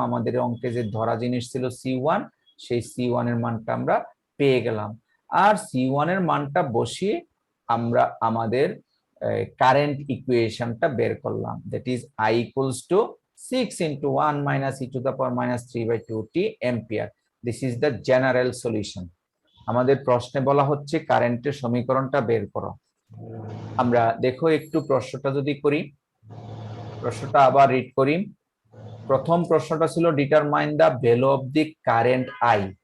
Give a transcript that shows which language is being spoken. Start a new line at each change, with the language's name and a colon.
Bangla: আমাদের অঙ্কে যে ধরা জিনিস ছিল সি1, সেই সি1 এর মানটা আমরা পেয়ে গেলাম। আর সি1 এর মানটা বসিয়ে আমরা আমাদের কারেন্ট ইকুয়েশনটা বের করলাম,
English: That is I equals to 6 into 1 minus e to the power minus 3/2t ampere. This is the general solution.
Bangla: আমাদের প্রশ্নে বলা হচ্ছে কারেন্টের সমীকরণটা বের করো। আমরা দেখো একটু প্রশ্নটা যদি করি, প্রশ্নটা আবার রিড করি। প্রথম প্রশ্নটা ছিল
English: Determine the value of the current I.